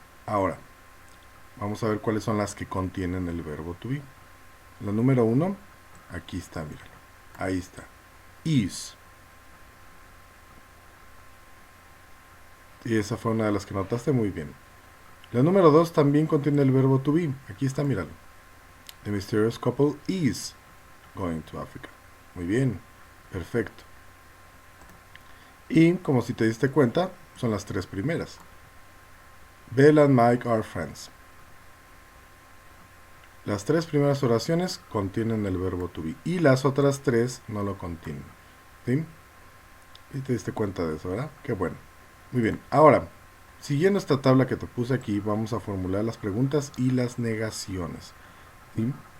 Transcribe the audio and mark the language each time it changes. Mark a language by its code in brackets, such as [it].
[es] Ahora, vamos a ver cuáles son las que contienen el verbo to be. La número 1, aquí está, míralo. Ahí está. Is. Y esa fue una de las que notaste muy bien. La número 2 también contiene el verbo to be. Aquí está, míralo. [en] The mysterious couple is going to Africa. [es] Muy bien. Perfecto. Y, como si te diste cuenta, son las 3 primeras. [en] Bella and Mike are friends. [es] Las 3 primeras oraciones contienen el verbo to be. Y las otras 3 no lo contienen. ¿Sí? Y te diste cuenta de eso, ¿verdad? Qué bueno. Muy bien. Ahora, siguiendo esta tabla que te puse aquí, vamos a formular las preguntas y las negaciones. ¿Sí?